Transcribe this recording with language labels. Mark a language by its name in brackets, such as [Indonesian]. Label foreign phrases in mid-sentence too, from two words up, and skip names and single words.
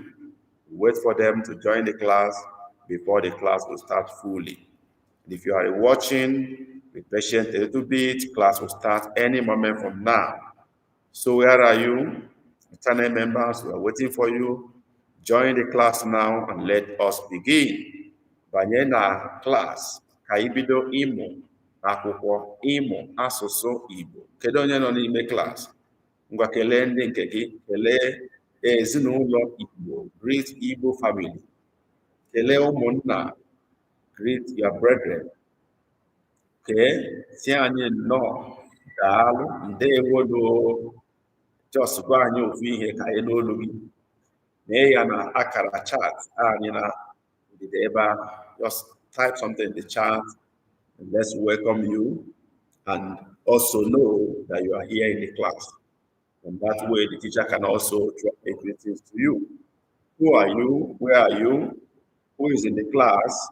[English] Wait for them to join the class before the class will start fully. And if you are watching, be patient a little bit. Class will start any moment from now. So where are you? Channel members, we are waiting for you. Join the class now and let us begin. [Igbo] Banye na class ka ibido ịmụ akwụkwọ ịmụ asụsụ Igbo. Kedu onye nọ n'ime class? Ngwa kelee ndị nke gị, kelee ezinụlọ Igbo, [English] greet Igbo family. [Igbo] Kelee ụmụnna, [English] greet your brethren. [Igbo] Si anyị nnọọ, daalụ, ndewo no. Just gwa anyị ofu ihe ka anyị n'olu gị. Mee ya na akara chat anyị na ndịda ebe ahụ. [English] Just type something in the chat and let's welcome you and also know that you are here in the class. And that way, the teacher can also drop a greetings to you. Who are you? Where are you? Who is in the class?